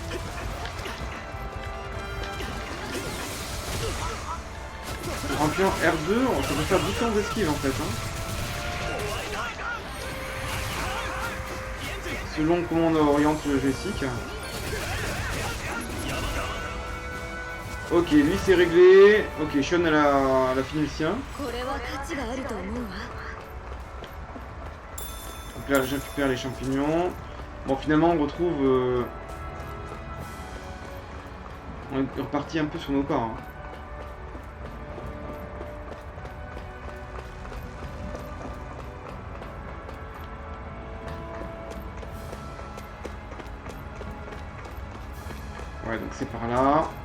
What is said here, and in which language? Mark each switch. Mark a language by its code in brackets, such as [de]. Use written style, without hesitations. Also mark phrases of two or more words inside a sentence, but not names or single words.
[fr] En appuyant R2, on peut faire différentes esquives en fait. Hein. selon comment on oriente le joystick. Ok, lui c'est réglé. Ok, Sean elle a fini le sien. [ja] これは価値があると思うわ [fr] Donc là je récupère les champignons. Bon finalement on retrouve... On est reparti un peu sur nos pas. Hein. Ouais donc c'est par là.